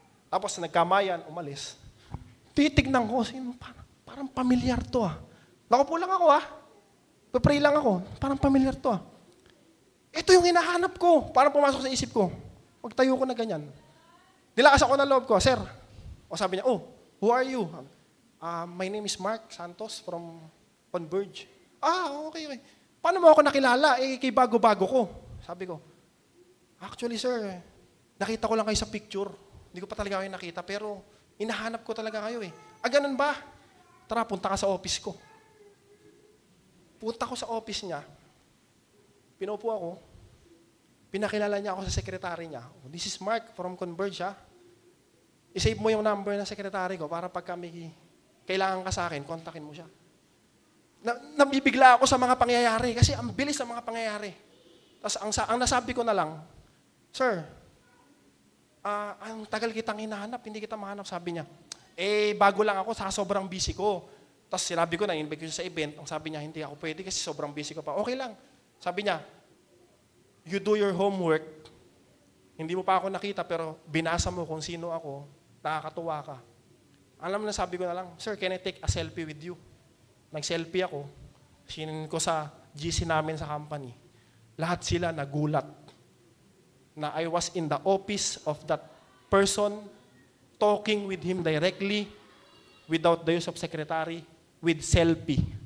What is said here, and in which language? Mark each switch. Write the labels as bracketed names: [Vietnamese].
[Filipino] Tapos nagkamayan, umalis. Titignan ko, parang pamilyar to ah. Nakaupo lang ako ah. Papray lang ako, parang pamilyar to ah. Ito yung hinahanap ko. Parang pumasok sa isip ko. Magtayo ko na ganyan. Nilakas ako ng loob ko, Sir. O sabi niya, [English] oh, who are you? My name is Mark Santos from Converge. [Filipino] Okay. Paano mo ako nakilala? Kay bago-bago ko. Sabi ko, actually sir, nakita ko lang kayo sa picture. Hindi ko pa talaga kayo nakita, pero hinahanap ko talaga kayo eh. Ganun ba? Tara, punta ka sa office ko. Punta ko sa office niya. Pinupo ako. Pinakilala niya ako sa sekretary niya. [English] This is Mark from Converge ha. [Filipino] I-save mo yung number ng sekretary ko para pag kami kailangan ka sa akin, kontakin mo siya. Nabibigla ako sa mga pangyayari kasi ang bilis ng mga pangyayari. Tapos ang nasabi ko na lang, Sir, ang tagal kitang hinahanap, hindi kita mahanap, sabi niya. bago lang ako, sa sobrang busy ko. Tapos sinabi ko na, invite ko siya sa event. Ang sabi niya, hindi ako pwede kasi sobrang busy ko pa. Okay lang. Sabi niya, [English] you do your homework. [Filipino] Hindi mo pa ako nakita, pero binasa mo kung sino ako, nakakatuwa ka. Alam na, sabi ko na lang, sir, [English] can I take a selfie with you? [Filipino] Nag-selfie ako. Sinin ko sa GC namin sa company. Lahat sila nagulat na [English] I was in the office of that person, talking with him directly, without the use of secretary, with selfie.